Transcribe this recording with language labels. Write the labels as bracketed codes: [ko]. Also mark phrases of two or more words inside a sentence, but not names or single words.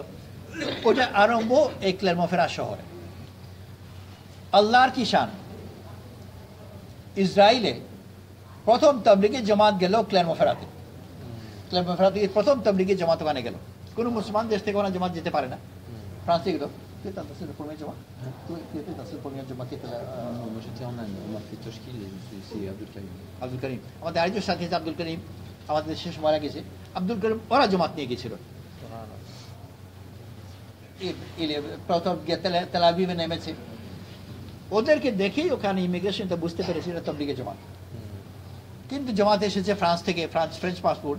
[bn] ওটা আরম্ভ এই ক্লেরমোফেরা শহরে। আল্লাহর কি শান, ইসরায়েলে প্রথম তাবলিগি জামাত গেল ক্লেরমোফেরাতে। ক্লেরমোফেরা থেকে প্রথম তাবলিগি জামাত ওখানে গেল। কোনো মুসলমান দেশ থেকে ওখানে জামাত যেতে পারে না। ফ্রান্সে গেল। [fr] Moi j'étais en Inde, on m'a fait Toshkil et c'est Abdul Karim. [bn] আব্দুল করিম, আমাদের আরেকজন সাথী আছে আব্দুল করিম, আমাদের শেষ মারা গেছে। আব্দুল করিম ওরা জমাত নিয়ে গেছিল। প্রথম তেল আবিবে নেমেছে, ওদেরকে দেখেই ওখানে ইমিগ্রেশনটা বুঝতে পেরেছিল তাবলিগের জমাত। কিন্তু জমাতে এসেছে ফ্রান্স থেকে, ফ্রেঞ্চ পাসপোর্ট।